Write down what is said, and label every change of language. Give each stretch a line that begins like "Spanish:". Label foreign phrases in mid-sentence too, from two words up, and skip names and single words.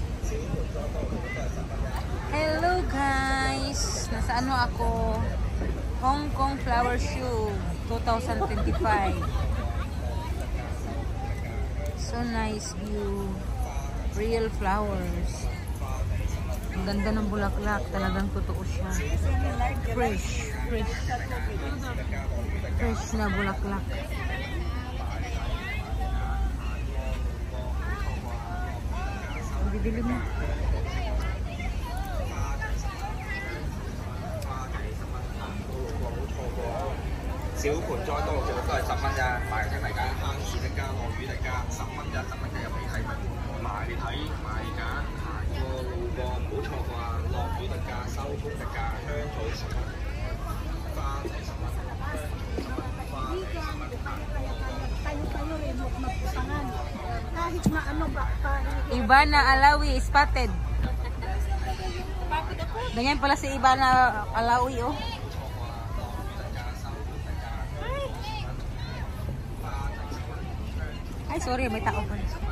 English: Hello guys!
Filipino: Nasa ano ako? Hong Kong Flower Show 2025.
English: So nice view. Real flowers.
Filipino: Ang ganda ng bulaklak. Talagang totoo siya. Fresh. Fresh. Fresh na bulaklak. Bibili mo.
Cantonese: 小盆栽多六隻都係10蚊咋，賣嘅嚟㗎，蝦豉得加，落魚得加，10蚊咋，10蚊雞入嚟睇賣價，行過路過唔好錯啩，落魚得加，收工得加，香草10蚊，花仔10蚊，花仔10 蚊。
Filipino: Tayo-tayo rin magpapangan. Kahit na ano ba pa.
English: Ivana Alawi spotted.
Filipino: Ganyan pala si Ivana Alawi oh. Ay, sorry, may tao pa.